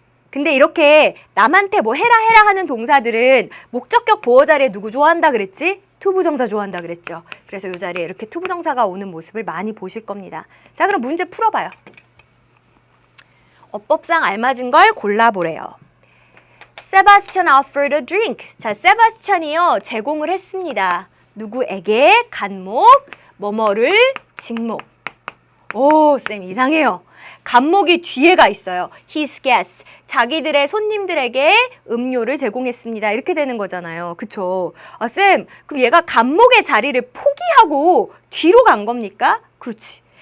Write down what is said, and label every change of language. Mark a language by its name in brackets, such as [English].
[Korean] 근데 이렇게 남한테 뭐 해라 하는 동사들은 목적격 보어 자리에 누구 좋아한다 그랬지? 투부정사 좋아한다 그랬죠. 그래서 이 자리에 이렇게 투부정사가 오는 모습을 많이 보실 겁니다. 자, 그럼 문제 풀어봐요. 어법상 알맞은 걸 골라보래요. [English] Sebastian offered a drink. [Korean] 자, 세바스찬이요 제공을 했습니다. 누구에게? 간목, 뭐뭐를, 직목. 오, 쌤 이상해요. 간목이 뒤에가 있어요. [English] His guests. [Korean] 자기들의 손님들에게 음료를 제공했습니다. 이렇게 되는 거잖아요. 그쵸? 아, 쌤, 그럼 얘가 간목의 자리를 포기하고 뒤로 간 겁니까? 그렇지.